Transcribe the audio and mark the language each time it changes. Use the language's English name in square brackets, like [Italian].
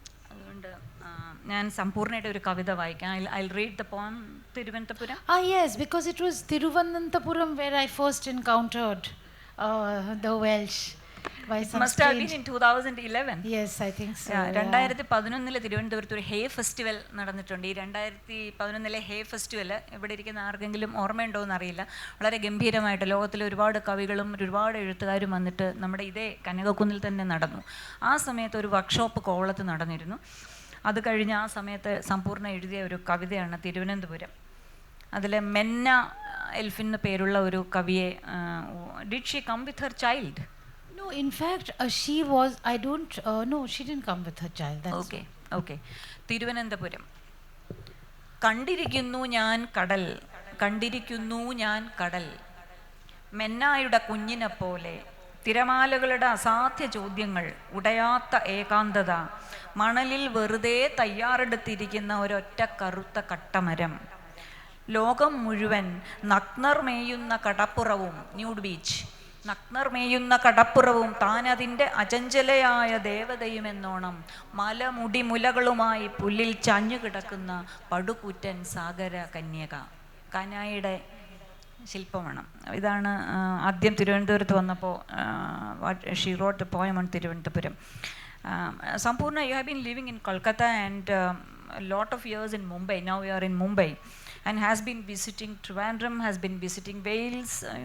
[Malayalam] അതുകൊണ്ട് ഞാൻ സമ്പൂർണ്ണയുടെ ഒരു കവിത വായിക്കാം. [English] I'll read the poem Thiruvananthapuram. Yes, because it was Thiruvananthapuram where I first encountered the Welsh. It must have been in 2011. Yes, I think so. [Malayalam] 2011 തിരുവനന്തപുരത്ത് ഒരു ഹേ festival നടന്നിട്ടുണ്ട്. ഈ 2011 ഹേ festival ഇവിടെ ഇരിക്കുന്ന ആർക്കെങ്കിലും ഓർമ്മയുണ്ടോ എന്നറിയില്ല. വളരെ ഗംഭീരമായിട്ട് ലോകത്തിലെ ഒരുപാട് കവികളും ഒരുപാട് എഴുത്തുകാരും വന്നിട്ട് നമ്മുടെ ഇതേ കനകക്കുന്നിൽ തന്നെ നടന്നു. ആ സമയത്ത് ഒരു വർക്ക്ഷോപ്പ് കോവളത്ത് നടന്നിരുന്നു. അത് കഴിഞ്ഞ് ആ സമയത്ത് സമ്പൂർണ്ണ എഴുതിയ ഒരു കവിതയാണ് തിരുവനന്തപുരം. അതിൽ മെന്ന എൽഫിൻ പേരുള്ള ഒരു കവിയെ, [English] Did she come with her child? No, in fact, she was, no, she didn't come with her child. Okay. Thiruvananthapuram. [Malayalam] കണ്ടിരിക്കുന്നു ഞാൻ കടൽ, കണ്ടിരിക്കുന്നു ഞാൻ കടൽ, മെന്നായുടെ കുഞ്ഞിനെ പോലെ, തിരമാലകളുടെ അസാധ്യ ചോദ്യങ്ങൾ, ഉടയാത്ത ഏകാന്തത, മണലിൽ വെറുതെ തയ്യാറെടുത്തിരിക്കുന്ന ഒരൊറ്റ കറുത്ത കട്ടമരം, ലോകം മുഴുവൻ നഗ്നർ മേയുന്ന കടപ്പുറവും, ന്യൂഡ് ബീച്ച്, നഗ്നർ മേയുന്ന കടപ്പുറവും താനതിൻ്റെ അചഞ്ചലയായ ദേവതയുമെന്നോണം മലമുടി മുലകളുമായി പുല്ലിൽ ചാഞ്ഞു കിടക്കുന്ന പടുകൂറ്റൻ സാഗര കന്യക. കാനായിയുടെ ശില്പമാണ്. ഇതാണ് ആദ്യം തിരുവനന്തപുരത്ത് വന്നപ്പോൾ [English] She wrote the poem on Thiruvananthapuram. Sampurna, you have been living in Kolkata and a lot of years in Mumbai. Now you are in Mumbai and has been visiting Trivandrum, has been visiting Wales.